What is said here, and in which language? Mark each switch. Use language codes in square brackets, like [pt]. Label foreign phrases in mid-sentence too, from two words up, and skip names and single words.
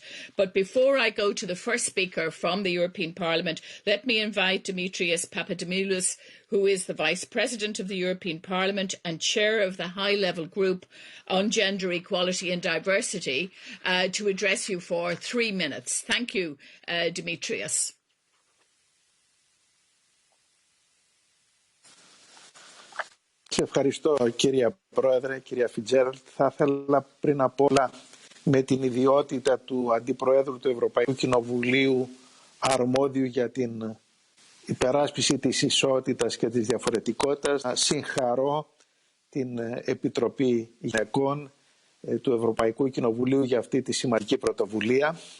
[en] But before I go to the first speaker from the European Parliament, let me invite Dimitrios Papadimoulis, who is the Vice President of the European Parliament and Chair of the High-Level Group on Gender Equality and Diversity, to address you for 3 minutes. Thank you, Dimitrios. [el] Ευχαριστώ κυρία Πρόεδρε, κυρία Φιτζέραλντ. Θα ήθελα πριν απ' όλα με την ιδιότητα του Αντιπροέδρου του Ευρωπαϊκού Κοινοβουλίου αρμόδιου για την υπεράσπιση της ισότητας και της διαφορετικότητας να συγχαρώ την Επιτροπή Γυναικών του Ευρωπαϊκού Κοινοβουλίου για αυτή τη σημαντική πρωτοβουλία